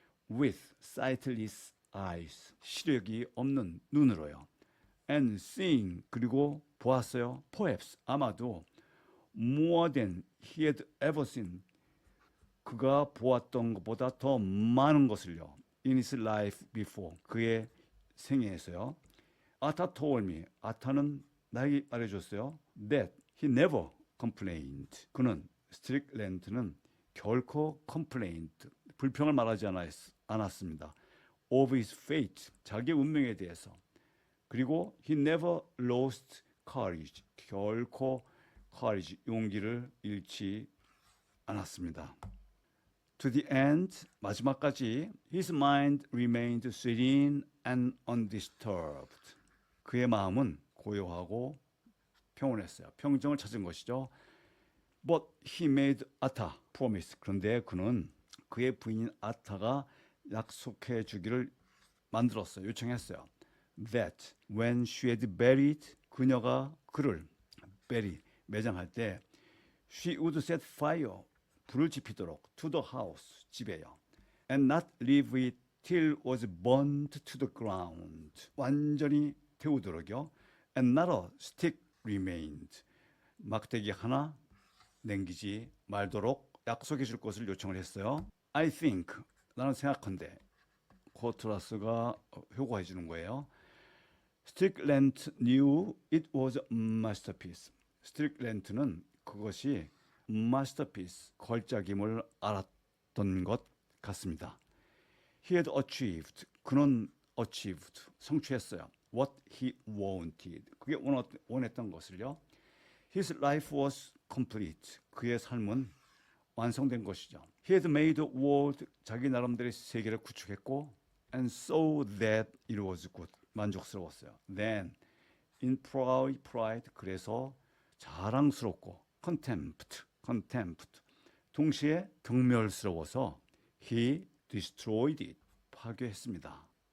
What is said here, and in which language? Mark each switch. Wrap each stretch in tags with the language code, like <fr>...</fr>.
<en>with sightless eyes</en> <ko>시력이 없는 눈으로요.</ko> <en>and seeing</en> <ko>그리고 보았어요.</ko> <en>perhaps</en> <ko>아마도</ko> <en>more than he had ever seen</en> <ko>그가 보았던 것보다 더 많은 것을요.</ko> <en>in his life before</en> <ko>그의 생애에서요. 아타</ko> <en>told me</en> <ko>아타는 나에게 말해줬어요.</ko> <en>that he never complained</en> <ko>그는 스트릭랜드는 결코 complained 불평을 말하지 않았습니다. of his fate 자기의 운명에 대해서 그리고 he never lost courage 결코 courage 용기를 잃지 않았습니다.</ko> <en>To the end</en> <ko>마지막까지</ko> <en>his mind remained serene and undisturbed</en> <ko>그의 마음은 고요하고 평온했어요. 평정을 찾은 것이죠.</ko> <en>But he made Atta promise</en> <ko>그런데 그는 그의 부인인 아타가 약속해 주기를 만들었어요. 요청했어요.</ko> <en>That when she had buried</en> <ko>그녀가 그를</ko> <en>bury</en> <ko>매장할 때</ko> <en>she would set fire</en> <ko>불을 지피도록</ko> <en>to the house</en> <ko>집에요.</ko> <en>and not leave it till was burnt to the ground</en> <ko>완전히 태우도록요.</ko> <en>and not a stick remained</en> <ko>막대기 하나 남기지 말도록 약속해 줄 것을 요청을 했어요.</ko> <en>I think</en> <ko>나는 생각한데 코트라스가 효과해 주는 거예요.</ko> <en>스트릭랜드 knew it was a masterpiece.</en> <ko>스트릭랜드는 그것이 masterpiece, 걸작임을 알았던 것 같습니다.</ko> <en>He had achieved, 그는 achieved,</en> <ko>성취했어요.</ko> <en>What he wanted,</en> <ko>그게 원했던 것을요.</ko> <en>His life was complete,</en> <ko>그의 삶은 완성된 것이죠.</ko> <en>He had made the world,</en> <ko>자기 나름대로의 세계를 구축했고</ko> <en>and so that it was good,</en> <ko>만족스러웠어요.</ko> <en>Then in pride,</en> <ko>그래서 자랑스럽고</ko> <en>contempt,</en> <ko>동시에 경멸스러워서</ko> <en>he destroyed it,</en> <ko>파괴했습니다.</ko>